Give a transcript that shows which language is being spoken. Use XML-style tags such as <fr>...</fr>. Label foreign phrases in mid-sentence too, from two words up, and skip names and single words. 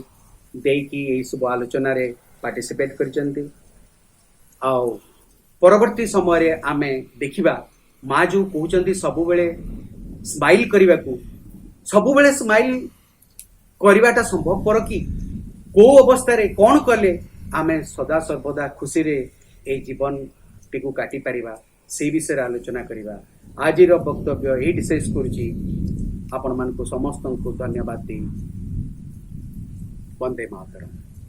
<or>ଦେଖି ଏ ସବୁ ଆଲୋଚନା ରେ ପାର୍ଟିସିପେଟ କରୁଛନ୍ତି ଆଉ ପରବର୍ତ୍ତୀ ସମୟ ରେ ଆମେ ଦେଖିବା ମାଁ ଯୋ କହୁଛନ୍ତି ସବୁ ବେଳେ ସ୍ମାଇଲ କରିବା କୁ ସବୁ ବେଳେ ସ୍ମାଇଲ କରିବାଟା ସମ୍ଭବ ପର କି କେଉଁ ଅବସ୍ଥା ରେ କଣ କଲେ ଆମେ ସଦା ସର୍ବଦା ଖୁସି ରେ ଏ ଜୀବନ ଟିକୁ କାଟି ପାରିବା ସେ ବିଷୟ ଆଲୋଚନା କରିବା ଆଜିର ବକ୍ତବ୍ୟ ଏଠି ଶେଷ କରୁଛି ଆପଣ ମାନ କୁ ସମସ୍ତ କୁ ଧନ୍ୟବାଦ ଦେଇ ବନ୍ଦେ ମାତରମ।</or>